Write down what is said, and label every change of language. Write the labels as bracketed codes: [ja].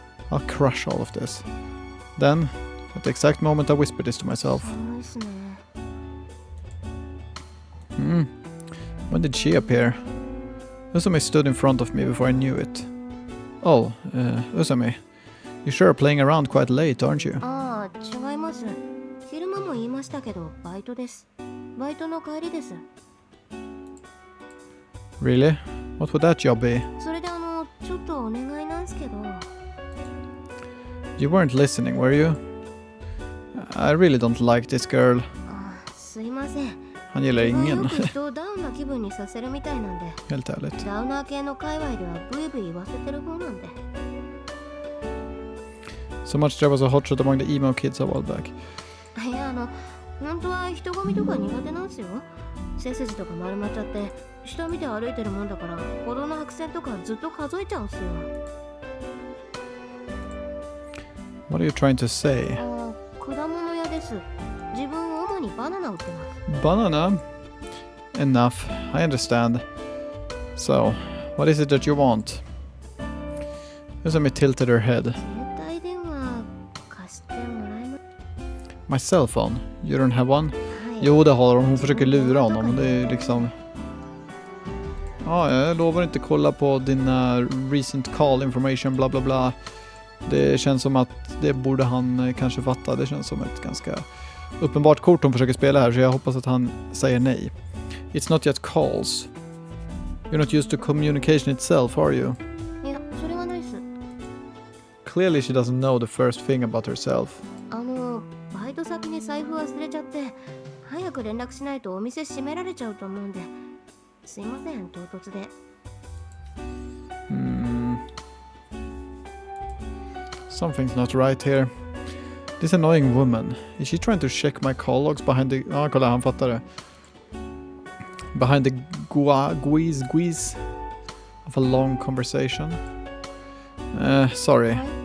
[en] I'll crush all of this. Then, at the exact moment I whispered this to myself. [ja] 寒いっすね。 [en] When did she appear? Usami stood in front of me before I knew it. Oh, Usami. You sure are playing around quite late, aren't you? [ja] ああ、違います。昼間も言いましたけど、バイトです。バイトの帰りです。 [en] Really? What would that job be? [ja] それでちょっとお願いなんすけど。 [en] You weren't listening, were you? I really don't like this girl. [ja] あ、すいません。 [sv] Han gillar [ja] よ [sv] ingen. [ja] く人をダウンな気分にさせるみたいなんで。 [sv] Helt ärligt. [ja] ダウナー系の界隈ではブイブイ言わせてる方なんで。 [en] So much there was a hotshot among the emo kids a while back. [ja] いや本当は人混みとか苦手なんすよ。背筋とか丸まっちゃって下見て歩いてるもんだから歩道の白線とかずっと数えちゃうんすよ。 [en] What are you trying to say? [ja] あ、果物屋です。自分主にバナナ売ってます。 [en] Banana? Enough. I understand. So, what is it that you want? Usami tilted her head. [ja] 携帯電話貸してもらえます？ [en] My cell phone? You don't have one? [ja] はい。 [sv] Jo, det har hon. Hon försöker lura honom. Det är liksom... Ja, jag lovar inte kolla på dina [en] recent call information, [sv] bla bla bla. Det känns som att det borde han kanske fatta. Det känns som ett ganska uppenbart kort hon försöker spela här, så jag hoppas att han säger nej. [en] It's not just calls. You're not used to communication itself, are you? [ja] いや、それはないっす。 [en] Clearly she doesn't know the first thing about herself. [ja] バイト先に財布忘れちゃって早く連絡しないとお店閉められちゃうと思うんで、すいません、唐突で。 [en] Something's not right here. This annoying woman. Is she trying to check my call logs behind the... [sv] Ja, kolla, han fattar det. [en] Behind the guise of a long conversation. Sorry.